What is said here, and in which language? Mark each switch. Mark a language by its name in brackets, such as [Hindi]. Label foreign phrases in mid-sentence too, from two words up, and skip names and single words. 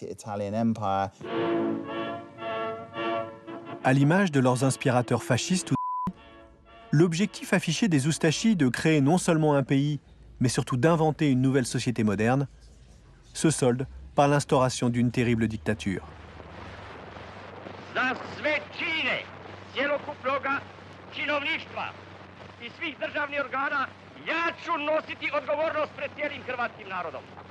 [French] À l'image de leurs inspirateurs fascistes, l'objectif affiché des Oustachis de créer non seulement un pays, mais surtout d'inventer une nouvelle société moderne, se solde par l'instauration d'une terrible dictature. [Croatian] Za sve čine cjelokupnoga činovništva I svih državnih organa ja ću nositi odgovornost pred cijelim hrvatskim narodom.